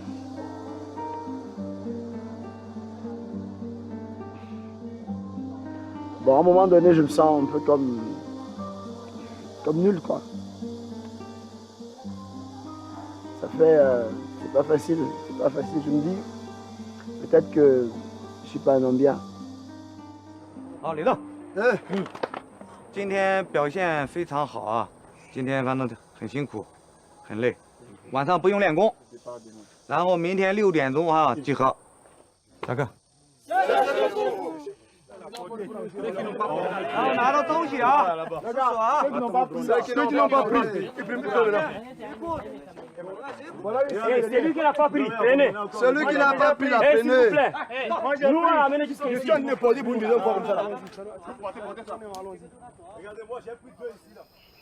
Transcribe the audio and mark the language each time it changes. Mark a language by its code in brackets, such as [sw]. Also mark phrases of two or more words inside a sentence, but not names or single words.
[fr] Bon, à un moment donné, je me sens un peu comme nul, quoi. Ça fait... c'est pas facile, je me dis, peut-être que je suis pas un homme bien. [zh] 好，李乐，今天表现非常好啊，今天反正很辛苦，很累，晚上不用练功，然后明天6点钟啊集合，下课。然后拿到东西啊，吃啊。 [fr] Ceux qui n'ont pas pris, ils prennent plutôt là. C'est lui qui n'a pas pris, prenez. Celui qui n'a pas pris, la S'il vous prenez. plaît. Nous, on l'a amené jusqu'ici. Je suis en train de poser pour une deuxième fois comme ça là. Regardez-moi, j'ai pris 2 ici là.